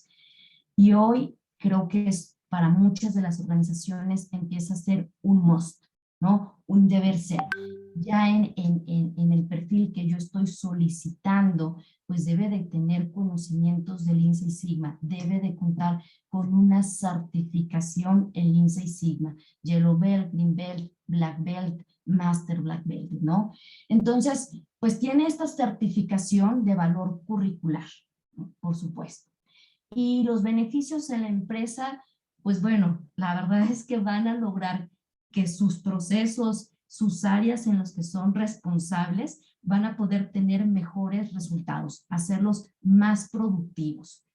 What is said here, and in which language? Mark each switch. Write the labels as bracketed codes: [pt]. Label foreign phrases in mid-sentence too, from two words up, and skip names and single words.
[es] Y hoy creo que para muchas de las organizaciones empieza a ser un must, ¿no? Un deber ser. Ya en el perfil que yo estoy solicitando, pues debe de tener conocimientos de Lean Six Sigma, debe de contar con una certificación en Lean Six Sigma, Yellow Belt, Green Belt, Black Belt, Master Black Belt, ¿no? Entonces, pues tiene esta certificación de valor curricular, ¿no? Por supuesto. Y los beneficios en la empresa, pues bueno, la verdad es que van a lograr que sus procesos, sus áreas en las que son responsables, van a poder tener mejores resultados, hacerlos más productivos.